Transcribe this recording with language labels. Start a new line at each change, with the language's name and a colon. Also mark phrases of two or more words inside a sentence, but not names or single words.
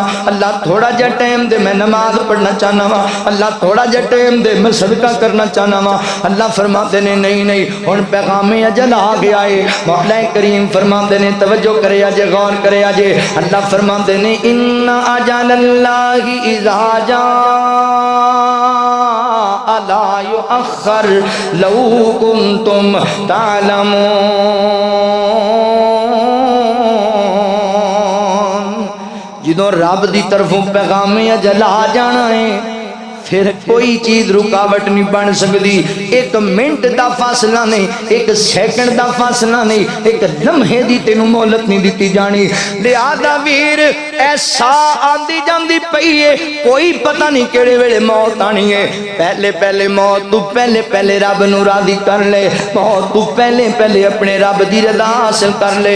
Punjabi: اللہ تھوڑا جیہا ٹائم دے، میں نماز پڑھنا چاہنا وا. اللہ تھوڑا جیہا ٹائم دے، میں صدقہ کرنا چاہنا وا. اللہ فرماتے نے نہیں نہیں، ہن پیغامِ اجل آ گیا ہے. مولا کریم فرماتے نے توجہ کرے اجے، غور کرے اجے. اللہ فرماتے نے
Arabic: إن أجل الله إذا جاء لا يؤخر لو كنتم تعلمون.
Punjabi: جدوں رب دی طرفوں پیغامِ اجل آ جانا ہے، فیر کوئی چیز رکاوٹ نہیں بن سکتی.
Urdu: ایک منٹ کا فاصلہ نہیں، ایک سیکنڈ کا فاصلہ نہیں، ایک لمحے کی
Punjabi: تینوں مہلت نہیں دی جانی. لہٰذا ویر ایسا آندی جاندی پئی ہے، کوئی پتہ نہیں کیہڑے ویلے موت آنی ہے. پہلے پہلے موت تو پہلے پہلے رب نوں راضی کر لے، موت تو پہلے پہلے اپنے رب کی رضا حاصل کر لے.